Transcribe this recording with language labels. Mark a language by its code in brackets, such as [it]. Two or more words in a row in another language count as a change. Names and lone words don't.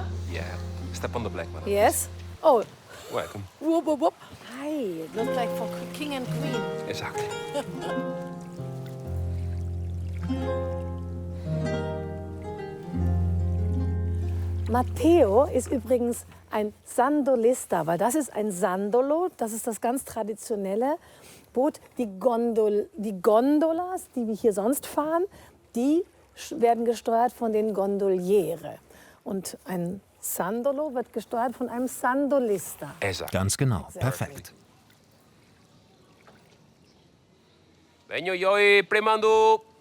[en] Yeah, step on the black one. Yes. Oh. Welcome. Whoop, whoop, whoop. Hi, it looks like for king and queen. Exactly. [de] Matteo ist übrigens ein Sandolista, weil das ist ein Sandolo, das ist das ganz traditionelle Boot. Die Gondolas, die wir hier sonst fahren, die werden gesteuert von den Gondoliere. Und ein Sandolo wird gesteuert von einem Sandolista. Ganz genau, perfekt. [it] Vengo io premando.